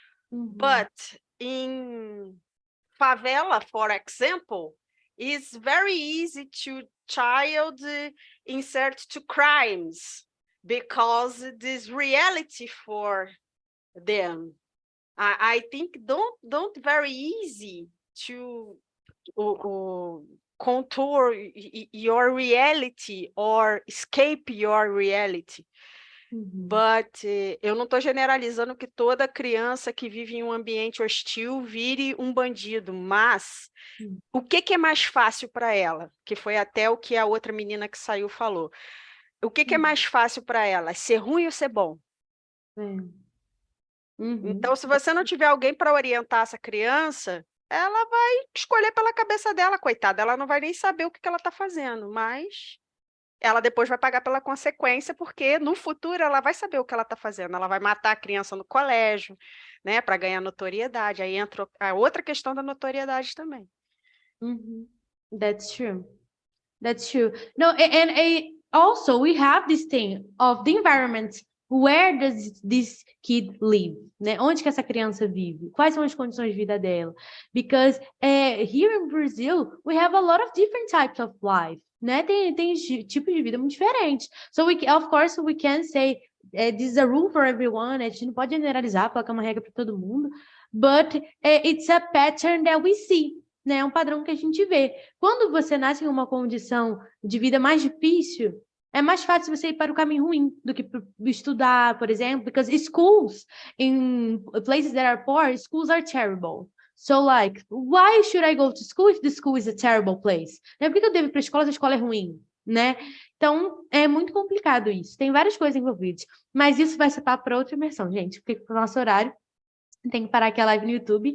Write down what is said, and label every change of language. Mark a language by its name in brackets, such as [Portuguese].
[English] But in favela, for example, it's very easy to child insert to crimes because this reality for them. I think don't very easy to contour your reality or escape your reality. [Portuguese] But eu não estou generalizando que toda criança que vive em um ambiente hostil vire um bandido, mas o que é mais fácil para ela? Que foi até o que a outra menina que saiu falou. O que é mais fácil para ela? Ser ruim ou ser bom? Então, se você não tiver alguém para orientar essa criança, ela vai escolher pela cabeça dela, coitada. Ela não vai nem saber o que ela está fazendo, mas ela depois vai pagar pela consequência, porque no futuro ela vai saber o que ela está fazendo. Ela vai matar a criança no colégio, né, para ganhar notoriedade. Aí entra a outra questão da notoriedade também. [English] That's true. That's true. No, and also we have this thing of the environment. Where does this kid live? [Portuguese] Né? Onde que essa criança vive? Quais são as condições de vida dela? [English] Because here in Brazil, we have a lot of different types of life. [Portuguese] Né? Tem tipos de vida muito diferentes. [English] So, of course, we can say this is a rule for everyone. [Portuguese] A gente não pode generalizar, falar que é uma regra para todo mundo. [English] But it's a pattern that we see. [Portuguese] Né? É um padrão que a gente vê. Quando você nasce em uma condição de vida mais difícil, é mais fácil você ir para o caminho ruim do que estudar, por exemplo, [English] because schools in places that are poor, schools are terrible. So, like, why should I go to school if the school is a terrible place? [Portuguese] Por que eu devo ir para a escola se a escola é ruim? Né? Então, é muito complicado isso. Tem várias coisas envolvidas. Mas isso vai ser papo para outra imersão, gente. Porque para o nosso horário, tem que parar aqui a live no YouTube.